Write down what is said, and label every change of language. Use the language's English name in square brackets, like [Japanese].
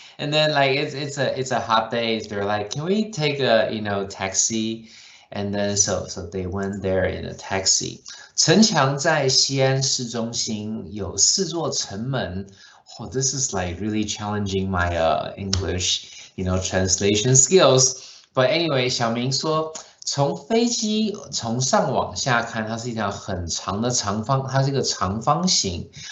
[English] And then it's a hot day. They're like, can we take a taxi? And then so they went there in a taxi. [Chinese] 城墙在西安市中心，有4座城门。 [English] Oh, this is like really challenging my English, translation skills. But anyway, [Chinese] 小明说，从飞机从上往下看，它是一条很长的长方，它是一个长方形。